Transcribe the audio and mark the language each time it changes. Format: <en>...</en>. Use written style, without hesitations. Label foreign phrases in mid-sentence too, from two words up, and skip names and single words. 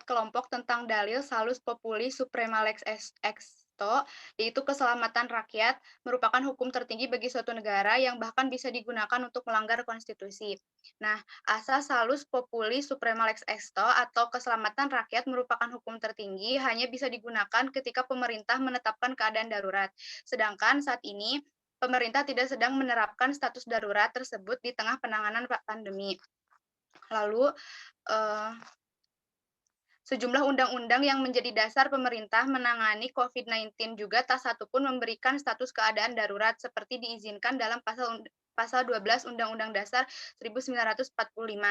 <id>kelompok tentang dalil</id> <la>salus populi suprema lex exto,</la> <id>yaitu keselamatan rakyat merupakan hukum tertinggi bagi suatu negara yang bahkan bisa digunakan untuk melanggar konstitusi. Nah, asas</id> <la>salus populi suprema lex exto</la> <id>atau keselamatan rakyat merupakan hukum tertinggi hanya bisa digunakan ketika pemerintah menetapkan keadaan darurat. Sedangkan saat ini pemerintah tidak sedang menerapkan status darurat tersebut di tengah penanganan pandemi. Lalu, sejumlah undang-undang yang menjadi dasar pemerintah menangani COVID-19 juga tak satu pun memberikan status keadaan darurat seperti diizinkan dalam pasal 12 Undang-Undang Dasar 1945.</id>